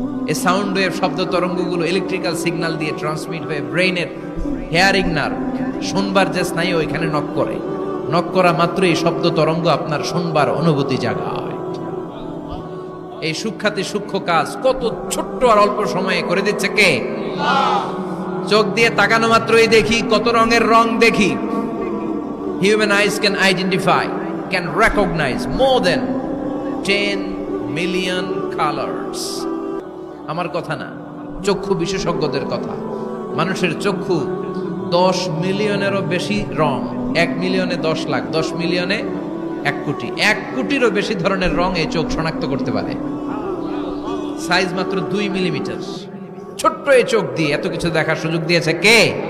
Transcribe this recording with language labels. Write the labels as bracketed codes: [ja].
[bn] এই sound wave, শব্দ তরঙ্গগুলো electrical signal দিয়ে ট্রান্সমিট হয়ে ব্রেইনের হেয়ারিং নার্ভ, শুনবার যে স্নায়ু, ওইখানে নক করে। নক করা মাত্র এই শব্দ তরঙ্গ আপনার শুনবার অনুভূতি জাগায়। এই সূক্ষাতি সূক্ষ্ম কাজ কত ছোট্ট আর অল্প সময়ে করে দিচ্ছে কে? চোখ দিয়ে তাকানো মাত্রই দেখি কত রঙের রং দেখি। [en] Human eyes can identify, can recognize more than 10 million colors. [bn] আমার কথা না, চক্ষু বিশেষজ্ঞদের কথা। মানুষের চক্ষু 10 মিলিয়নেরও বেশি রং, 1 মিলিয়নে 10 লাখ, 10 মিলিয়নে 1 কোটি, 1 কোটিরও বেশি ধরনের রং এই চোখ শনাক্ত করতে পারে। সাইজ মাত্র 2 মিলিমিটার, ছোট্ট এই চোখ দিয়ে এত কিছু দেখার সুযোগ দিয়েছে কে?